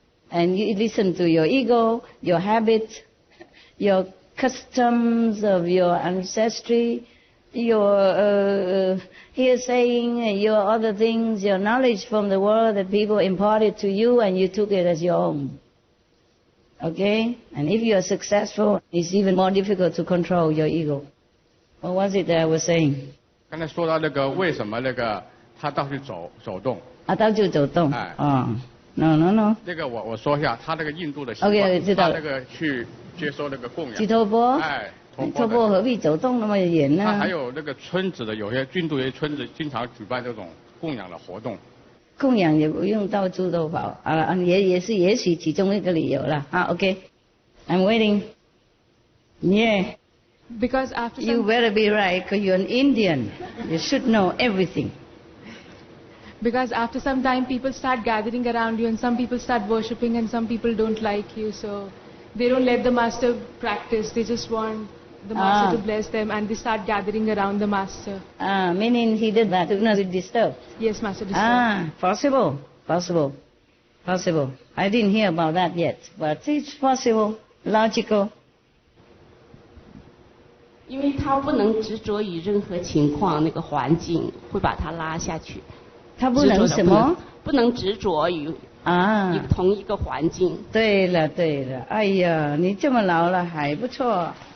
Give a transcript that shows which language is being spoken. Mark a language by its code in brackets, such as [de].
[en] And you listen to your ego, your habit, your customs of your ancestry, your hearsaying, your other things, your knowledge from the world that people imparted to you and you took it as your own. Okay? And if you are successful, it's even more difficult to control your ego. What was it that I was saying? [zh] 刚才说到那个为什么那个他到处走动？到处走动。哎。 [en] No。 [zh] 那个我说一下，他那个印度的习惯， OK， 知道了。他那个去接受那个供养。去托钵。哎，托钵何必走动那么远呢？他还有那个村子的，有些印度有些村子经常举办这种供养的活动。供养也不用到处都跑啊，也许其中一个理由了啊。 [en] OK，I'm waiting. Yeah. Because after you better be right, because you're an Indian. You should know everything. Because after some time, people start gathering around you, and some people start worshipping, and some people don't like you, so they don't let the master practice. They just want the master to bless them, and they start gathering around the master. Meaning he did that to not be disturbed. Yes, master disturbed. Possible. I didn't hear about that yet, but it's possible, logical. [zh] 因为他不能执着于任何情况，那个环境会把他拉下去。他不能什么？不能执着于同一个环境。对了，哎呀，你这么老了还不错。